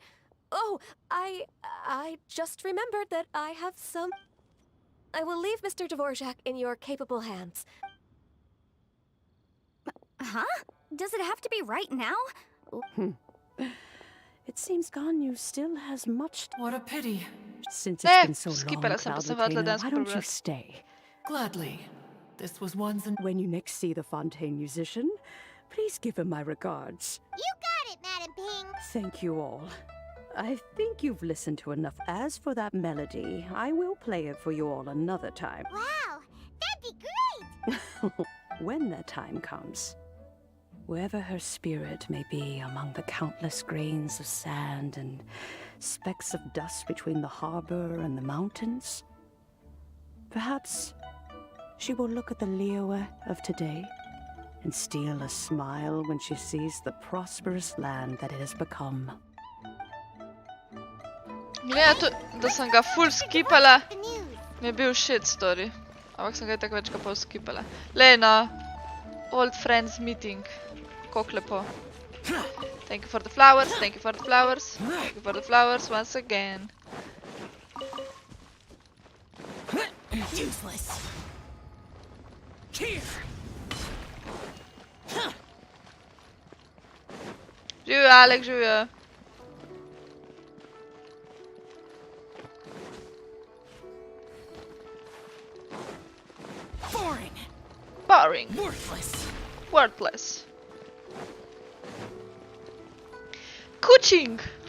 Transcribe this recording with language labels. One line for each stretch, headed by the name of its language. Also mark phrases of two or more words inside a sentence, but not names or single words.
English: Oh, I just remembered that I have some... I will leave Mr. Dvorak in your capable hands. huh? Does it have to be right now? It seems Ganyu still has much... What a pity. Since it's been so long,
Slovenian: skipala sem, pa sem
English: Cloud
Slovenian: hotela
English: Retainer,
Slovenian: danes
English: why don't you
Slovenian: prebrati.
English: stay? Gladly. This was once an... When you next see the Fontaine musician, please give him my regards. You got it, Madam Ping. Thank you all. I think you've listened to enough. As for that melody, I will play it for you all another time. Wow, that'd be great. When that time comes. Wherever her spirit may be among the countless grains of sand and specks of dust between the harbor and the mountains, perhaps she will look at the Liyue of today and steal a smile when she sees the prosperous land that it has become.
Slovenian: Gleda to, da sem ga full skipala, mi je bil
English: shit story.
Slovenian: Ampak sem ga tako več pol skipala. Lej no,
English: old friends meeting.
Slovenian: Kako lepo.
English: Thank you for the flowers, thank you for the flowers, thank you for the flowers once again. Useless. Here.
Slovenian: Živjo, Alek, živjo.
English: Boring. Boring. Worthless. Worthless. Kuching!